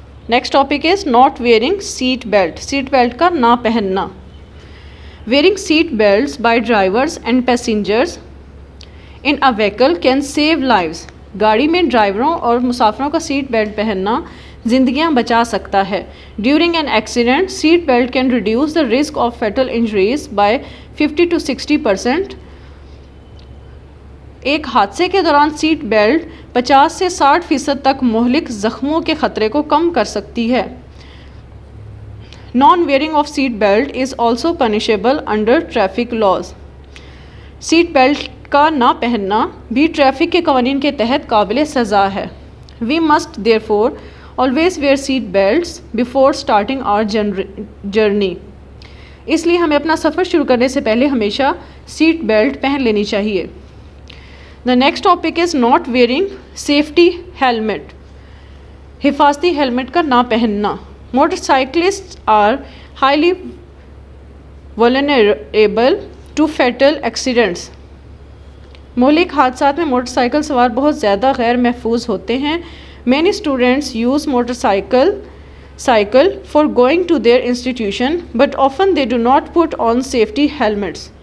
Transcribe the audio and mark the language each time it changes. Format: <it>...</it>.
<en>Next topic is not wearing seat belt.</en> <ur>Seat belt کا نہ پہننا.</ur> <en>Wearing seat belts by drivers and passengers in a vehicle can save lives.</en> <ur>گاڑی میں ڈرائیوروں اور مسافروں کا سیٹ بیلٹ پہننا زندگیاں بچا سکتا ہے.</ur> <en>During an accident, seat belt can reduce the risk of fatal injuries by 50 to 60%.</en> <ur>ایک حادثے کے دوران سیٹ بیلٹ 50 سے 60% تک مہلک زخموں کے خطرے کو کم کر سکتی ہے.</ur> <en>Non-wearing of seat belt is also punishable under traffic laws.</en> <ur>Seat belt کا نہ پہننا بھی ٹریفک کے قوانین کے تحت قابل سزا ہے.</ur> <en>We must therefore always wear seat belts before starting our journey.</en> <ur>اس لیے ہمیں اپنا سفر شروع کرنے سے پہلے ہمیشہ سیٹ بیلٹ پہن لینی چاہیے.</ur> <en>The next topic is not wearing safety helmet.</en> <ur>حفاظتی ہیلمٹ کا نہ پہننا.</ur> <en>Motorcyclists are highly vulnerable to fatal accidents.</en> <ur>مہلک حادثات میں موٹر سائیکل سوار بہت زیادہ غیر محفوظ ہوتے ہیں.</ur> <en>Many students use motorcycle for going to their institution, but often they do not put on safety helmets.</en>